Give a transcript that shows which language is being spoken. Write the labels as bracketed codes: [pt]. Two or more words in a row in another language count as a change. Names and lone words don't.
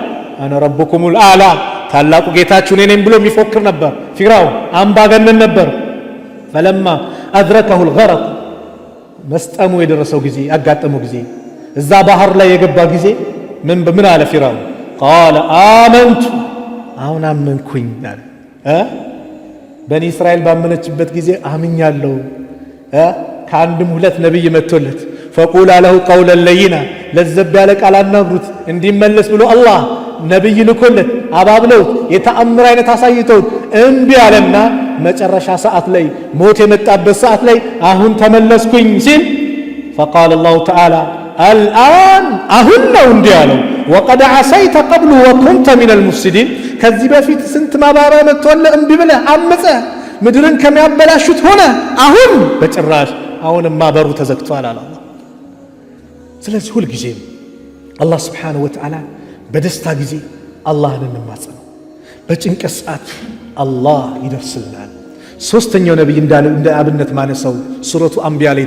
[ar] أنا ربكم الأعلى [am] ታላቁ ጌታችሁ እኔ ነኝ ብሎ የሚፎክር ነበር። ፊርዓውን አምባገነን ነበር። [ar] فلما أدركه الغرق [am] መስጠሙ የደረሰው ጊዜ ያጋጠመው ጊዜ እዛ ባህር ላይ የገባ ጊዜ ምን አለ ፊርዓውን [ar] قال آمنت [am] አሁን አመንኩኝ አለ በኒ እስራኤል ባመነችበት ጊዜ አምኛለሁ ከአንድም ሁለት ነብይ መጥቶለት [ar] فقولا له قولا لينا [am] ለዘብ ያለ ቃል አናግሩት እንዲመለስ ብሎ አላህ ነብይ ልኮለት አባብለውት የተአምር አይነት አሳይተውት እምቢ አለና መጨረሻ ሰዓት ላይ ሞት የመጣበት ሰዓት ላይ አሁን ተመለስኩኝ ሲል فقال [ar] الله تعالى الآن [am] አሁን ነው እንዲህ ያለው [ar] وقد عصيت قبل وكنت من المفسدين [am] ከዚህ በፊት ስንት ማባሪያ መጥቶልህ እምቢ ብለህ አመፀህ ምድርን ከሚያበላሹት ሆነ አሁን በጭራሽ አሁንማ በሩ ተዘግቷል አለ አላህ። ስለዚህ ሁል ጊዜ አላህ [ar] سبحانه وتعالى [am] በደስታ ጊዜ አላህን እንማጸነው፣ በጭንቀት ሰዓት አላህ ይደርስልናል። ሶስተኛው ነብይ እንደ አብነት ማነሳው [ar] سورة الأنبياء [am] ላይ